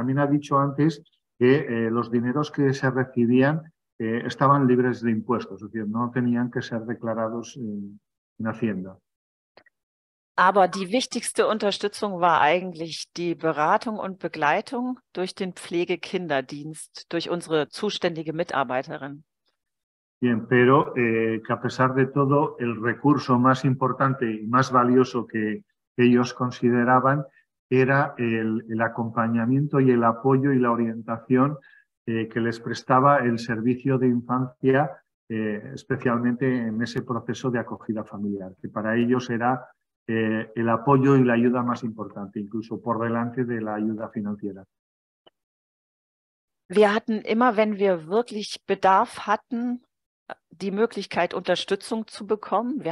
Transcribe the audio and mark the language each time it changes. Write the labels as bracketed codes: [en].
[es] También ha dicho antes que los dineros que se recibían estaban libres de impuestos, es decir, no tenían que ser declarados en Hacienda. [de] Aber die wichtigste Unterstützung war eigentlich die Beratung und Begleitung durch den Pflegekinderdienst, durch unsere zuständige Mitarbeiterin. [es] Bien, pero que a pesar de todo, el recurso más importante y más valioso que ellos consideraban era el acompañamiento y el apoyo y la orientación que les prestaba el servicio de infancia, especialmente en ese proceso de acogida familiar, que para ellos era el apoyo y la ayuda más importante, incluso por delante de la ayuda financiera. [de] Wir hatten immer, wenn wir wirklich Bedarf hatten, die Möglichkeit, Unterstützung zu bekommen.